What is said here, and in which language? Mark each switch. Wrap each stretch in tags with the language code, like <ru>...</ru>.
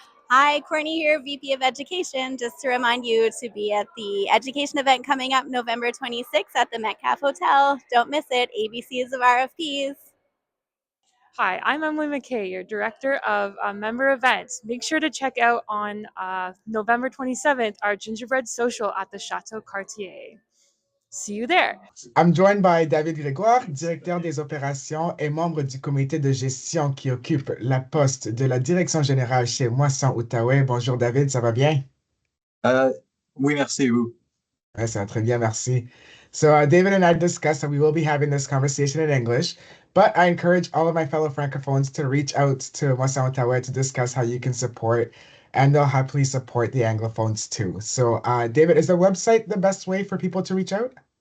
<en>Hi, Courtney here, VP of Education. Just to remind you to be at the education event coming up November 26th at the Metcalf Hotel. Don't miss it. ABCs of RFPs. Hi, I'm Emily McKay, your Director of Member Events. Make sure to check out on November 27th our Gingerbread Social at the Chateau Cartier. See you there. I'm joined by</en> <fr>David Grégoire, directeur des opérations et membre du comité de gestion qui occupe la poste de la direction générale chez Moisson Outaouais. Bonjour David, ça va bien? Oui, merci, vous. Ouais, ça va très bien, merci.</fr> <en>So David and I discussed that we will be having this conversation in English, but I encourage all of my fellow Francophones to reach out to Moisson Outaouais to discuss how you can support, and they'll happily support the Anglophones too. So David, is the website the best way for people to reach out?</en>